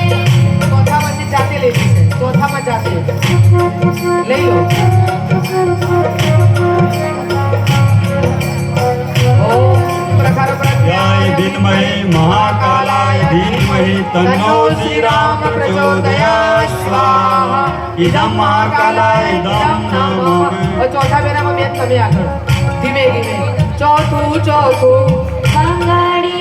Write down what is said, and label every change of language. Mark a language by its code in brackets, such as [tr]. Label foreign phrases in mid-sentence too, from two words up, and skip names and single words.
[gu] ચોથામાંથી જાતે લેવી છે ચોથામાં જાતે લઈ લો ઓમ પ્રખર [sa] याय धीमहि महाकालाय धीमहि तन्नो श्रीराम प्रचोदयात् स्वाहा इदं महाकालाय इदं नमामि [gu] ચોથા બેરામાં બેન તમે આગળ ધીમે ધીમે ચોથું મંગળ